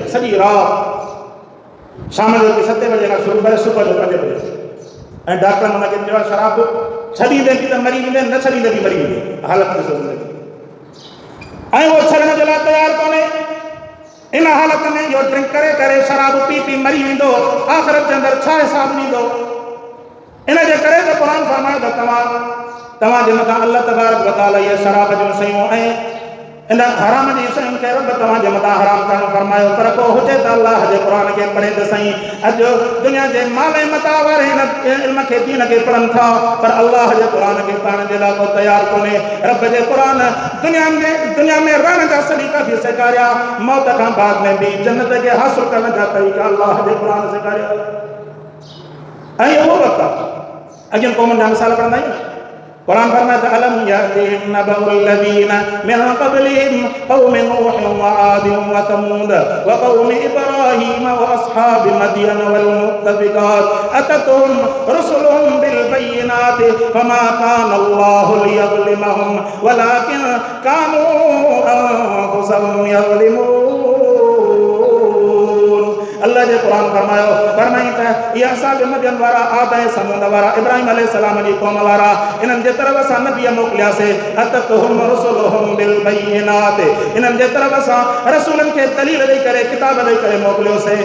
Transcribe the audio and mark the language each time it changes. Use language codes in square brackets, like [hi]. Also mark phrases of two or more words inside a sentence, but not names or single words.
[sd] सॼी राति शाम जो 7 बजे खां शुरू करे सुबुह जो 5 बजे, ऐं डॉक्टरनि हुनखे चयो शराब छॾींदे बि त मरी वेंदे, न छॾींदे बि मरी वेंदे, हालत ॾिसो ज़िंदगी। ऐं उहो छॾण जे लाइ तयारु कोन्हे। इन हालत में इहो ड्रिंक करे करे शराब पी पी मरी वेंदो, आख़िरत जे अंदरि छा हिसाब ॾींदो? इन जे करे त क़ुर फरमायो त तव्हांजे मथां [ar] الله تبارك وتعالى [sd] इहे शराब जूं शयूं ऐं इन हराम जी शयुनि खे रब तव्हांजे मथां हराम करणु फरमायो। पर को हुजे त अल्लाह जे क़ुर खे पढ़े त साईं, अॼु दुनिया जे माल ऐं मता वारे हिन इल्म खे दीन खे पढ़नि था, पर अल्लाह जे क़ुर खे पढ़ण जे लाइ को तयारु कोन्हे। रब जे क़ुर दुनिया में रहण जा सलीका बि सेखारिया, मौत खां बाद में बि जन्नत खे हासिल करण जा तरीक़ा अल्लाह जे क़ुर सेखारिया। ऐं उहो वक़्तु आहे अॻियुनि क़ौमुनि जा मिसाल पढ़ंदा आहियूं। कुरान फरमाए त [ar] ألم يأتهم نبأ الذين من قبلهم قوم نوح وعاد وثمود وقوم إبراهيم وأصحاب مدين والمؤتفكات أتتهم رسلهم بالبينات فما كان الله ليظلمهم ولكن كانوا أنفسهم يظلمون. [sd] अल्लाह जे क़ुरान फरमाई त इहा असांजे मदयन वारा, आद ऐं समूद वारा, इब्राहिम अलैहिस्सलाम जी क़ौम वारा, इन्हनि जे तरफ़ असां नबी मोकिलियासीं। [ar] أتتهم رسلهم بالبينات, [sd] इन्हनि जे तरफ़ असां रसूलनि खे दलील ॾेई करे, किताब ॾेई करे मोकिलियोसीं।